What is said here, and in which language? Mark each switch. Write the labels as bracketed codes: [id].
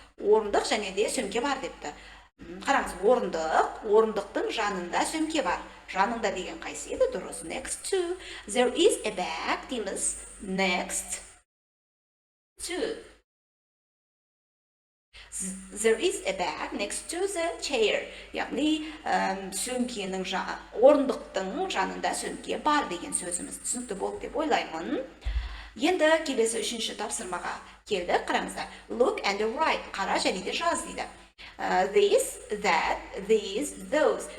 [kk] Орындық және де сөмке бар депті. Қараңыз, орындық. Орындықтың жанында сөмке бар. Жанында деген қайсы еді? Дұрыс. [en] Next to. There is a bag [kk] дейміз. [en] Next to. There is a bag next to the chair. [kk] Яғни сөмкенің орындықтың жанында сөмке бар деген сөзіміз түсінікті болды деп ойлаймын. Енді келесі үшінші тапсырмаға келді. Қараңыздар. [en] Look and write. [kk] Қара және де жаз дейді. [en] This, that, these, those.